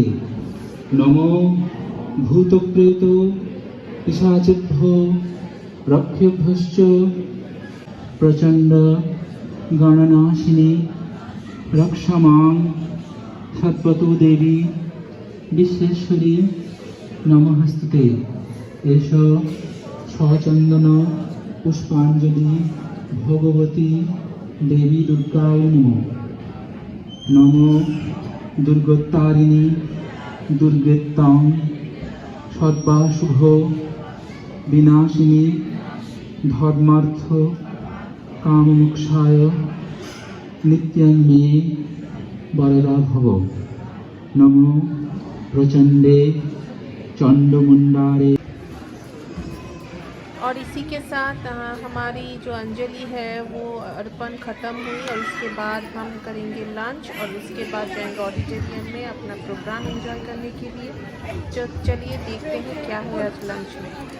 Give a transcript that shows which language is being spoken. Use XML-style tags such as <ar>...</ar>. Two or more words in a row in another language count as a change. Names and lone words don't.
<sa>नमो भूतप्रेत पिशाचेभ्यो रक्षेभ्यश्च प्रचंड गणनाशिनी रक्षमां सत्वतु देवी विश्वेश्वरी नमोस्तुते। एष सचंदन पुष्पांजलि भगवती देवी दुर्गाय नमो। नमो दुर्गोत्तारिणी দুর্গেত্তং সর্বাশুভ বিনাশিনী ধর্মার্থ কামমোক্ষায় নিত্যং মে বরদা ভব। নমো প্রচণ্ডে चंडमुंडारे।</sa> <hi>और इसी के साथ हमारी जो अंजलि है वो अर्पण ख़त्म हुई और उसके बाद हम करेंगे लंच और उसके बाद जाएंगे ऑडिटोरियम में अपना प्रोग्राम एंजॉय करने के लिए। चलिए देखते हैं क्या है आज लंच में।</hi>